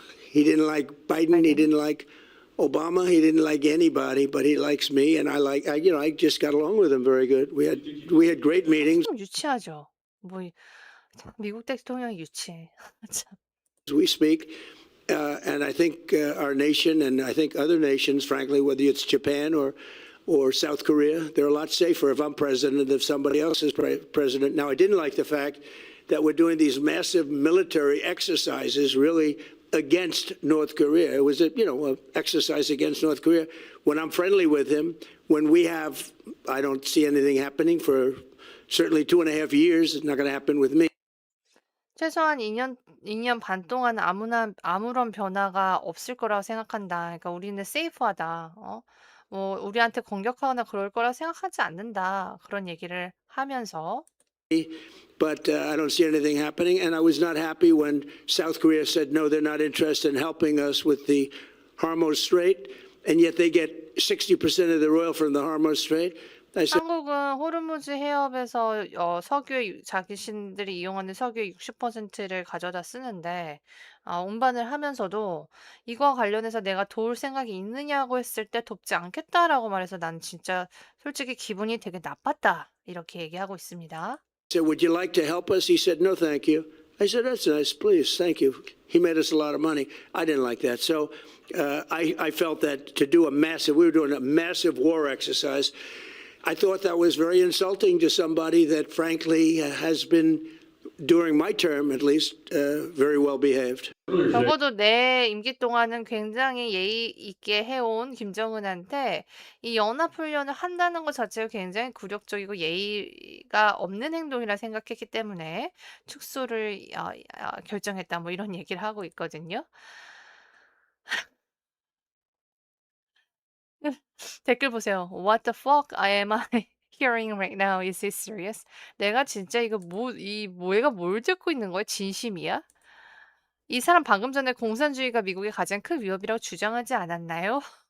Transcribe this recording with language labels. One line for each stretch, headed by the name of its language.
English: He didn't like Biden. He didn't like Obama. He didn't like anybody, but he likes me, and I just got along with him very good. We had great meetings.
Korean: 좀 유치하죠. 참 미국 대통령이 유치해. 참.
English: We speak. And I think our nation and I think other nations, frankly, whether it's Japan or South Korea, they're a lot safer if I'm president than if somebody else is president. Now, I didn't like the fact that we're doing these massive military exercises really against North Korea. It was a exercise against North Korea. When I'm friendly with him, when we have, I don't see anything happening for certainly 2.5 years. It's not going to happen with me.
Korean: 최소한 2년 반 동안 아무런 변화가 없을 거라고 생각한다. 그러니까 우리는 세이프하다. 뭐 우리한테 공격하거나 그럴 거라고 생각하지 않는다. 그런 얘기를 하면서
English: But I don't see anything happening. And I was not happy when South Korea said, no, they're not interested in helping us with the Hormuz Strait. And yet they get 60% of their oil from the Hormuz Strait. I said,
Korean: 한국은 호르무즈 해협에서 자신들이 이용하는 석유의 60%를 가져다 쓰는데 운반을 하면서도 이거와 관련해서 내가 도울 생각이 있느냐고 했을 때 돕지 않겠다라고 말해서 난 진짜 솔직히 기분이 되게 나빴다. 이렇게 얘기하고 있습니다.
English: would you like to help us? He said, no, thank you. I said, that's nice. Please, thank you. He made us a lot of money. I didn't like that. So I felt that to do we were doing a massive war exercise. I thought that was very insulting to somebody that, frankly, has been, during my term at least, very well behaved.
Korean: 적어도 내 임기 동안은 굉장히 예의 있게 해온 김정은한테 이 연합훈련을 한다는 것 자체가 굉장히 굴욕적이고 예의가 없는 행동이라 생각했기 때문에 축소를 결정했다. 뭐 이런 얘기를 하고 있거든요. 댓글 보세요.
English: What the fuck am I hearing right now? Is this serious?
Korean: 내가 진짜 얘가 뭘 듣고 있는 거야? 진심이야? 이 사람 방금 전에 공산주의가 미국의 가장 큰 위협이라고 주장하지 않았나요?